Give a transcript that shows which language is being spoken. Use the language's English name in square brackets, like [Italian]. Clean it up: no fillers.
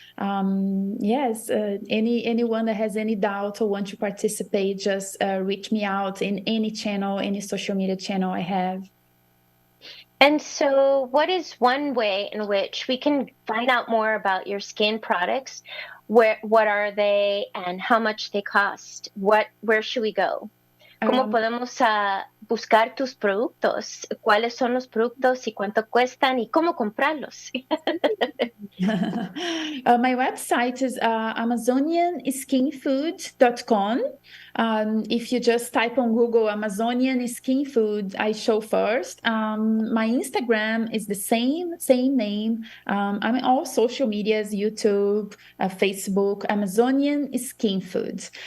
[English] Yes, anyone that has any doubt or want to participate, just reach me out in any channel, any social media channel I have. And so what is one way in which we can find out more about your skin products? What are they and how much they cost? Where should we go? [Spanish] ¿Cómo podemos buscar tus productos? ¿Cuáles son los productos y cuánto cuestan y cómo comprarlos? [English] My website is amazonianskinfood.com. If you just type on Google Amazonian Skin Food, I show first. My Instagram is the same name. I'm on all social medias, YouTube, Facebook, Amazonian Skin Food.